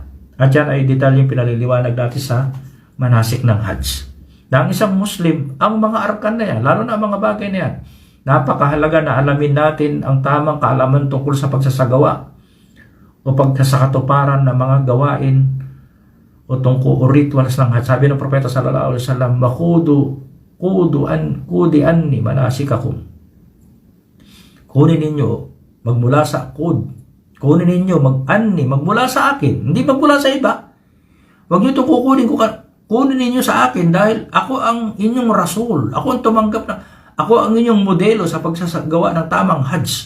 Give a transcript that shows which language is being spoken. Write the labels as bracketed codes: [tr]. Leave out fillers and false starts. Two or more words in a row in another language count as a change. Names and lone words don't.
[tl] At yan ay detalyeng pinaliliwanag natin sa manasik ng Hajj. Na ang isang Muslim, ang mga arkan na yan, lalo na ang mga bagay na yan, napakahalaga na alamin natin ang tamang kaalaman tungkol sa pagsasagawa o o pagkasakatuparan ng mga gawain o tungkol o rituals ng Hajj. Sabi ng Propeta [ar] sallallahu alaihi wasallam, kudi anni manasikakum. [tl] Kunin ninyo magmula sa kunin ninyo magmula sa akin, hindi magmula sa iba. Huwag niyo ito kunin ninyo sa akin dahil ako ang inyong rasul. Ako ang tumanggap na, ako ang inyong modelo sa pagsasagawa ng tamang Hajj.